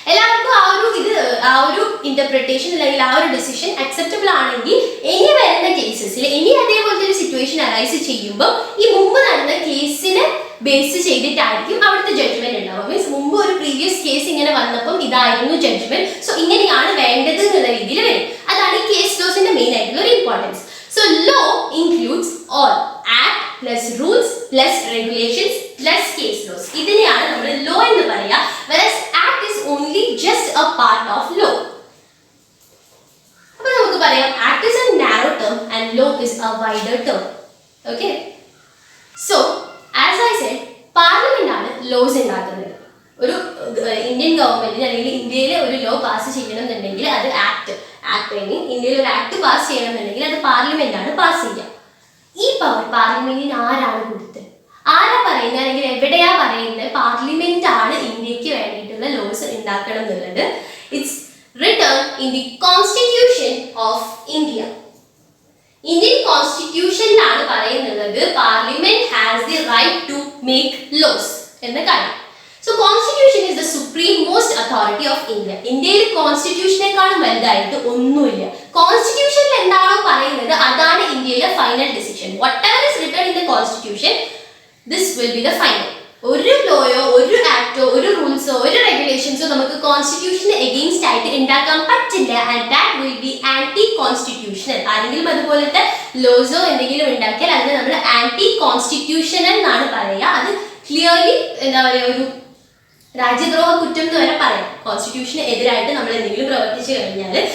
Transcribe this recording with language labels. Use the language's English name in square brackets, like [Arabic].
[Malayalam] എല്ലാവർക്കും ആ ഒരു ഇന്റർപ്രിട്ടേഷൻ അല്ലെങ്കിൽ ആ ഒരു ഡിസിഷൻ അക്സെപ്റ്റബിൾ ആണെങ്കിൽ ഇനി വരുന്ന കേസസിൽ ഇനി അതേപോലത്തെ ഒരു സിറ്റുവേഷൻ അറൈസ് ചെയ്യുമ്പോൾ ഈ മുമ്പ് നടന്ന കേസിനെ ബേസ് ചെയ്തിട്ടായിരിക്കും അവിടുത്തെ ജഡ്ജ്മെന്റ് ഉണ്ടാവുക. മീൻസ് മുമ്പ് ഒരു പ്രീവിയസ് കേസ് ഇങ്ങനെ വന്നപ്പം ഇതായിരുന്നു ജഡ്ജ്മെന്റ്, സോ ഇങ്ങനെയാണ് വേണ്ടത് എന്നുള്ള രീതിയിൽ വരും. അതാണ് ഈ കേസ് ലോസിന്റെ മെയിൻ ആയിട്ടുള്ള ഒരു importance. [English] So law includes all act plus rules plus regulations plus case laws. [Malayalam] ഇതിനെയാണ് നമ്മൾ law എന്ന് പറയുക. [English] Whereas act is only just a part of law. [Malayalam] അപ്പോൾ നമുക്ക് പറയാം [English] act is a narrow term and law is a wider term. Okay? So, as I said, [Malayalam] parliament ആണ് loss ഉണ്ടാക്കുന്നത്. ഒരു ഇന്ത്യൻ ഗവൺമെന്റിന് അല്ലെങ്കിൽ ഇന്ത്യയിലെ ഒരു ലോ പാസ് ചെയ്യണമെന്നുണ്ടെങ്കിൽ അത് ആക്ട് മീനിങ് ഇന്ത്യയിൽ ഒരു ആക്ട് പാസ് ചെയ്യണമെന്നുണ്ടെങ്കിൽ അത് പാർലമെന്റ് ആണ് പാസ് ചെയ്യുക. ഈ പവർ പാർലമെന്റിന് ആരാണ് കൊടുത്തത്? ആരാ പറയുന്നത് അല്ലെങ്കിൽ എവിടെയാ പറയുന്നത് പാർലമെന്റ് ആണ് ഇന്ത്യക്ക് വേണ്ടിയിട്ടുള്ള ലോസ് ഉണ്ടാക്കണം എന്നുള്ളത്? [English] It's written in the constitution of India. [Malayalam] Indian കോൺസ്റ്റിറ്റ്യൂഷനിലാണ് പറയുന്നത് [English] parliament has the right to make laws [Malayalam] എന്ന കാര്യം. [English] So constitution is the supreme most authority of India. [Malayalam] ഇന്ത്യയിൽ കോൺസ്റ്റിറ്റ്യൂഷനേക്കാളും വലുതായിട്ട് ഒന്നുമില്ല. കോൺസ്റ്റിറ്റ്യൂഷനിൽ എന്താണോ പറയുന്നത് അതാണ് ഇന്ത്യയിലെ final decision. [English] whatever is written in the constitution, this will be the final. [Malayalam] ഒരു ലോയോ ഒരു ആക്ടോ ഒരു റൂൾസോ ഒരു റെഗുലേഷൻസോ നമുക്ക് കോൺസ്റ്റിറ്റ്യൂഷന് എഗെയിൻസ്റ്റ് ആയിട്ട് ഉണ്ടാക്കാൻ പറ്റില്ല. [English] And that will be anti constitutional. [Malayalam] ആരെങ്കിലും അതുപോലത്തെ ലോസോ എന്തെങ്കിലും ഉണ്ടാക്കിയാൽ അതിന് നമ്മൾ ആന്റി കോൺസ്റ്റിറ്റ്യൂഷണൽ എന്നാണ് പറയുക. അത് ക്ലിയർലി എന്താ പറയുക, ഒരു രാജ്യദ്രോഹ കുറ്റം എന്ന് വരെ പറയാം കോൺസ്റ്റിറ്റ്യൂഷന് എതിരായിട്ട് നമ്മൾ എന്തെങ്കിലും പ്രവർത്തിച്ചു കഴിഞ്ഞാൽ.